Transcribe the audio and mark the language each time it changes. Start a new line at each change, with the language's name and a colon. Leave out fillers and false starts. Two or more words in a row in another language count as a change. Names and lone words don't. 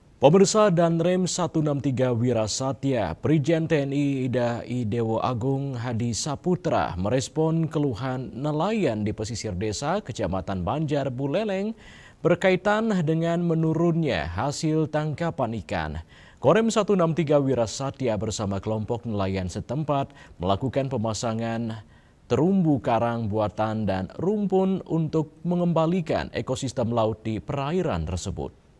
Indonesian: Pemirsa Danrem 163 Wirasatya, Brigjen TNI Ida Idewo Agung Hadi Saputra merespon keluhan nelayan di pesisir desa Kecamatan Banjar Buleleng berkaitan dengan menurunnya hasil tangkapan ikan. Korem 163 Wirasatya bersama kelompok nelayan setempat melakukan pemasangan terumbu karang buatan dan rumpun untuk mengembalikan ekosistem laut di perairan tersebut.